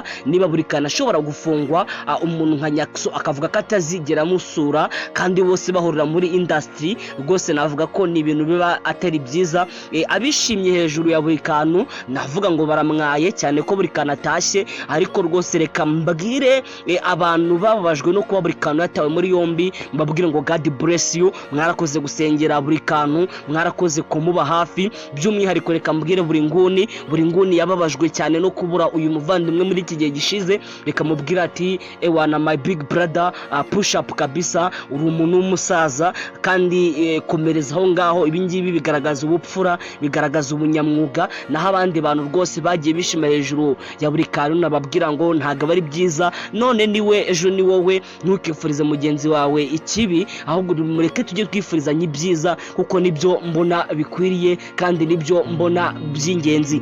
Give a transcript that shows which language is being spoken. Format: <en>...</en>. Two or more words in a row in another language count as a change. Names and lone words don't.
<rw>Niba buri kantu ashobora gufungwa, umuntu nka Nyakso akavuga ko atazigera musura kandi bose bahurira muri industry, rwose navuga ko ni ibintu biba atari byiza. Abishimye hejuru ya buri kantu navuga ngo baramwaye cyane ko buri kantu atashye, ariko rwose reka mbabwire abantu bababajwe no kuba buri kantu yatawe muri yombi, mbabwire ngo</rw> <en>God bless you.</en> <rw>Mwarakoze gusengera buri kantu, mwarakoze kumuba hafi. By'umwihariko reka mbwire buri nguni yababajwe cyane no kubura uyu muvandimwe muri iki gihe gishize. Reka mubwira ati ewana</rw> <en>my big brother, push up</en> <rw>kabisa, uri umuntu w'umusaza kandi komereza aho ngaho. Ibi ngibi bigaragaza ubupfura, bigaragaza ubunyamwuga. Naho abandi bantu rwose bagiye bishima hejuru ya buri kantu nababwira ngo ntago bari byiza. None niwe ejo ni wowe, ntukifurize mugenzi wawe ikibi, ahubwo mureke tujye twifurizanya ibyiza kuko nibyo mbona bikwiriye kandi nibyo mbona by'ingenzi.</rw>